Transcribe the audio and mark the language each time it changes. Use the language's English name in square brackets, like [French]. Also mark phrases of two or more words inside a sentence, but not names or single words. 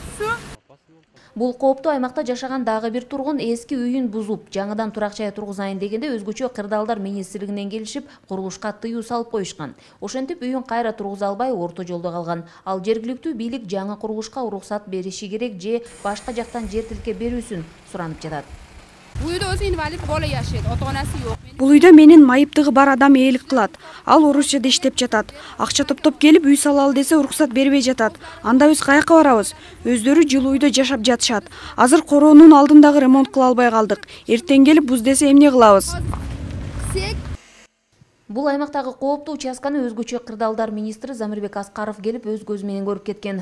[Kyrgyz] Бул кооптуу аймакта жашаган дагы бир тургун эски үйүн бузуп, жаңыдан турак жай тургузайын дегенде өзгөчө кырдаалдар министрлигинен келишип, курулушка тыюу салып коюшкан. Ошентип үйүн кайра тургуза албай орто жолдо калган. Ал жергиликтүү бийлик жаңы курулушка уруксат бериши керек же башка жактан жер тилке берүүсүн суранып жатат. [Uzbek] Bu uyda o'zi invalid bola yashaydi, ota-onasi yo'q. [Kyrgyz] Бул үйдө менин майыптыгы бар адам ээлик кылат. Ал орусчада иштеп жатат. Акча топтоп келип үй салалы десе уруксат бербей жатат. Анда биз каяка барабыз? Өздөрү жылуу үйдө жашап жатышат. Азыр короонун алдындагы ремонт кыла албай калдык. Эртең келип буз десе эмне кылабыз? Бул аймактагы кооптуу участканы өзгөчө кырдаалдар министри Замирбек Аскаров келип өз көзү менен көрүп кеткен.